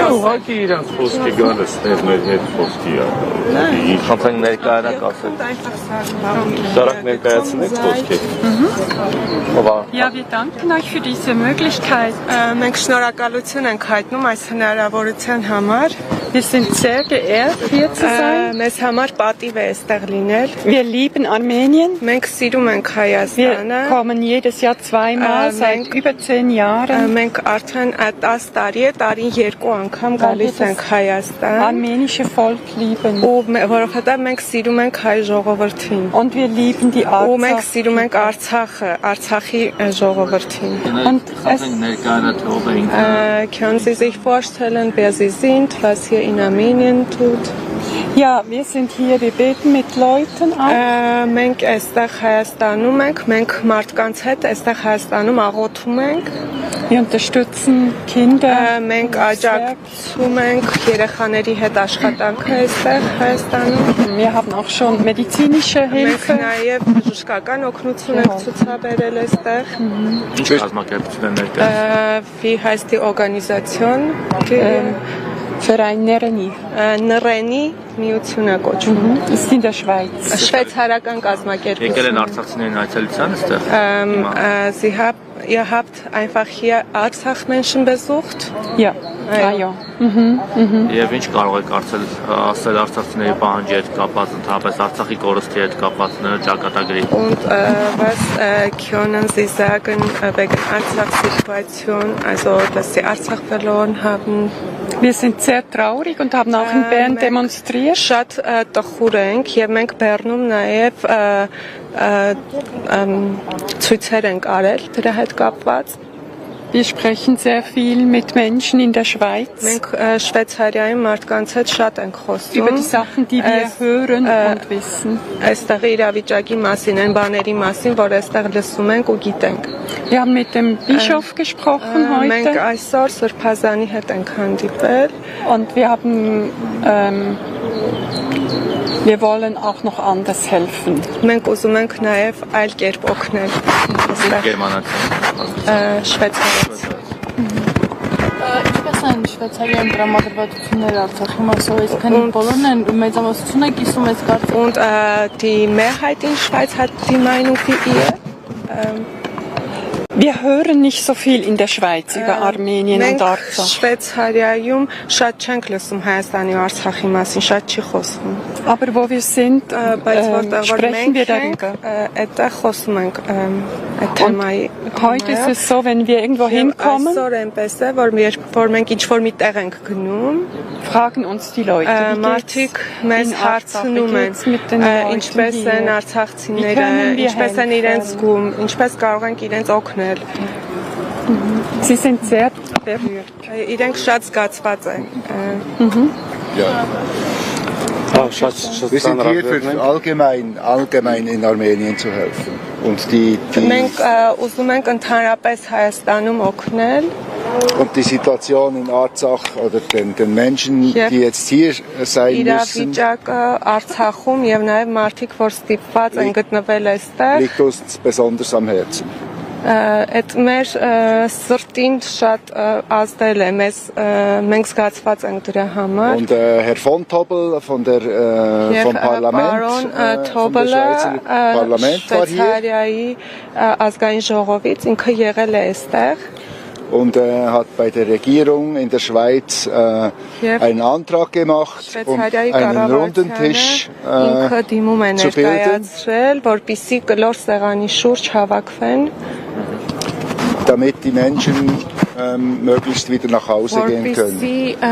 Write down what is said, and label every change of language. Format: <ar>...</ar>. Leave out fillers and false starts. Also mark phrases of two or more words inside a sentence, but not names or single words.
<hy>ուղղակի իրանց խոսքի գալը ստեղ մեր հետ խոսքի է։ Խնդրենք ներկայանակ ասել։ Դարակ ներկայացնեք խոսքի։</hy> <de>Ja, wir danken euch für diese Möglichkeit.</de> <hy>Մենք շնորհակալություն ենք հայտնում այս հնարավորության համար։</hy> <de>Wir sind sehr geehrt, hier zu sein.</de> <hy>Մեզ համար պատիվ է այստեղ լինել։</hy> <de>Wir lieben Armenien.</de> <hy>Մենք սիրում ենք Հայաստանը։</hy> <de>Wir kommen jedes Jahr zweimal seit über 10 Jahren.</de> <hy>Մենք արդեն 10 տարի է, տարին 2 անգամ գալիս ենք Հայաստան։</hy> <de>Armenische Volk lieben.</de> <hy>Որովհետև մենք սիրում ենք հայ ժողովրդին։</hy> <de>Und wir lieben die</de> <hy>Ու մենք</hy> <de>Artsakh.</de> <hy>սիրում ենք Արցախը, Արցախի ժողովրդին։</hy> <de>Können Sie sich vorstellen, wer Sie sind, was hier in Armenien tut? Ja, wir sind hier, wir beten mit Leuten auch.</de> <hy>Մենք այստեղ Հայաստանում ենք, մենք մարդկանց հետ այստեղ Հայաստանում աղոթում ենք։</hy> <de>Wir unterstützen Kinder.</de> <hy>Մենք աջակցում ենք երեխաների հետ աշխատանքը այստեղ Հայաստանում։</hy> <de>Wir haben auch schon medizinische</de> <hy>Մենք</hy> <de>Hilfe.</de> <hy>նաև բժշկական օգնություն ենք ցուցաբերել այստեղ։ Ինչ կազմակերպություն են ներկայացնում։</hy> <de>Wie heißt die Organisation? Verein Nereni.</de> <hy>Նռենի միությունը կոչվում։</hy> <de>Ist in der Schweiz.</de> <hy>Շվեյցարական կազմակերպություն։ Եկել են արցախցիներին այցելության այստեղ։</hy> <de>Ihr habt einfach hier Artsach-Menschen besucht? Ja. Ja.</de> <hy>Եվ ինչ կարող եք ասել արցախցիների պահանջի հետ կապված, ընդհանրապես Արցախի կորստի հետ կապված ճակատագրի։</hy> <de>Und was können Sie sagen wegen Artsach-Situation, also dass Sie Artsach verloren haben? Wir sind sehr traurig und haben auch in Bern demonstriert.</de> <hy>Շատ տխուր ենք եւ մենք Բեռնում նաեւ ցույցեր ենք արել դրա հետ կապված։</hy> <de>Wir sprechen sehr viel mit Menschen in der Schweiz.</de> <hy>Մենք Շվեյցարիայում մարդկանց հետ շատ ենք</hy> <de>Über</de> <hy>խոսում։</hy> <de>die Sachen, die wir hören und wissen.</de> <hy>Այստեղի իրավիճակի մասին, այն բաների մասին, որ այստեղ լսում ենք ու գիտենք։</hy> <de>Wir haben mit dem Bischof gesprochen</de> <hy>Մենք</hy> <de>heute</de> <hy>այսօր Սրբազանի հետ ենք հանդիպել</hy> <de>und wir wollen auch noch anders helfen.</de> <hy>Մենք ուզում ենք նաև այլ կերպ օգնել Շվեյցարիայից։ Ինչպես են Շվեյցարիայում տրամադրվածությունները Արցախի մասով, այսքան բոլորն են մեծամասնությունը կիսում այս կարծիքը։</hy> <de>Und die Mehrheit in Schweiz hat die Meinung wie ihr? Wir hören nicht so viel in der Schweiz über Armenien und Artsakh.</de> <hy>Շվեյցարիայում շատ չենք լսում Հայաստանի ու Արցախի մասին, շատ չի խոսվում։</hy> <de>Aber wo wir sind, sprechen wir darüber.</de> <hy>Այդտեղ խոսում ենք այդ թեմայի։</hy> <de>Heute ist es so, wenn wir irgendwo hinkommen,</de> <hy>Այսօր այնպես է, որ մենք ինչ-որ մի տեղ ենք գնում,</hy> <de>fragen uns die Leute,</de> <hy>մարդիկ մեզ հարցնում են, ինչպես են արցախցիները, ինչպես են իրենց զգում, ինչպես կարող ենք իրենց օգնել։</hy> <de>Sie sind sehr berührt.</de> <hy>Իրենք շատ զգացված են։</hy> <de>Wir sind hier für allgemein in Armenien zu helfen. Und</de> <hy>Մենք ուզում ենք ընդհանրապես Հայաստանում օգնել։</hy> <de>Und die Situation in Artsach oder den Menschen, die jetzt hier sein müssen,</de> <hy>Արցախում եւ նաեւ մարդիկ, որ ստիպված են գտնվել այստեղ,</hy> <de>liegt uns besonders am Herzen.</de> <hy>Այդ մեր սրտին շատ ազդել է, մենք զգացված ենք դրա համար։</hy> <de>Und Herr von Tobel vom Parlament, vom Schweizer Parlament war hier.</de> <hy>Շվեյցարիայի ազգային ժողովից ինքը եղել է այստեղ։</hy> <de>Und hat bei der Regierung in der Schweiz einen Antrag gemacht, um einen runden Tisch zu bilden, damit die Menschen möglichst wieder nach Hause gehen können.</de>